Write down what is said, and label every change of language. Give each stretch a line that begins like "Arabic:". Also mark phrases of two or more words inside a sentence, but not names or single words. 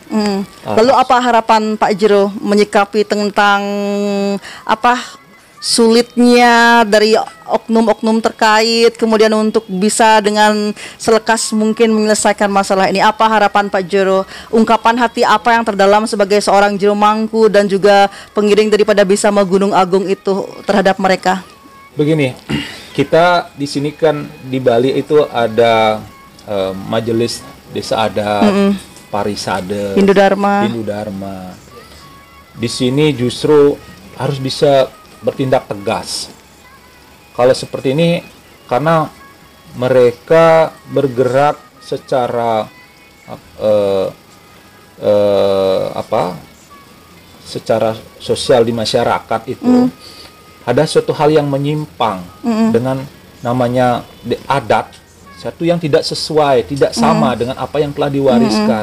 Indonesian: Lalu apa harapan Pak Jero menyikapi tentang sulitnya dari oknum-oknum terkait, kemudian untuk bisa dengan selekas mungkin menyelesaikan masalah ini? Apa harapan Pak Jero? Ungkapan hati apa yang terdalam sebagai seorang Jero Mangku dan juga pengiring daripada Bisma Gunung Agung itu terhadap mereka? Begini, kita di sini kan di Bali itu ada majelis desa adat, parisade, Hindu Dharma. Di sini justru harus bisa bertindak tegas. Kalau seperti ini, karena mereka bergerak secara secara sosial di masyarakat itu, ada suatu hal yang menyimpang dengan namanya adat, satu yang tidak sesuai, tidak sama dengan apa yang telah diwariskan.